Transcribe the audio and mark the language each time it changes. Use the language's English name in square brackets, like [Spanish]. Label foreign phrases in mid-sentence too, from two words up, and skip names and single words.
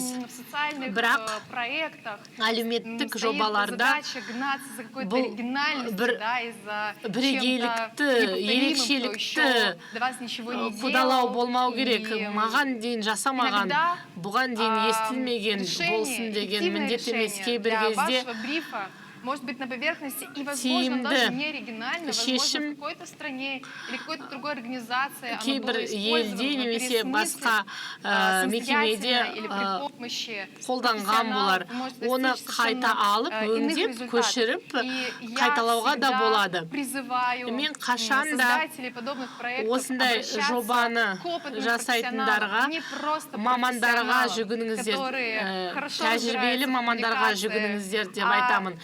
[Kazakh] Бірақ әлеуметтік жобаларда бұл бір бірегейлікті, ерекшелікті қудалау болмау керек. Маған дейін жасамаған, бұған дейін естілмеген болсын деген міндет емес. Кейбір кезде [Russian] может быть на поверхности и, возможно, даже не оригинально, возможно, в какой-то стране или какой-то другой организации оно было использовано, [Kazakh] немесе басқа мекемеде қолданған болар. Оны қайта алып, өңдеп, көшіріп, қайталауға да болады. Мен қашан да осындай жобаны жасайтындарға, мамандарға жүгініңіздер, тәжірибелі мамандарға жүгініңіздер деп айтамын.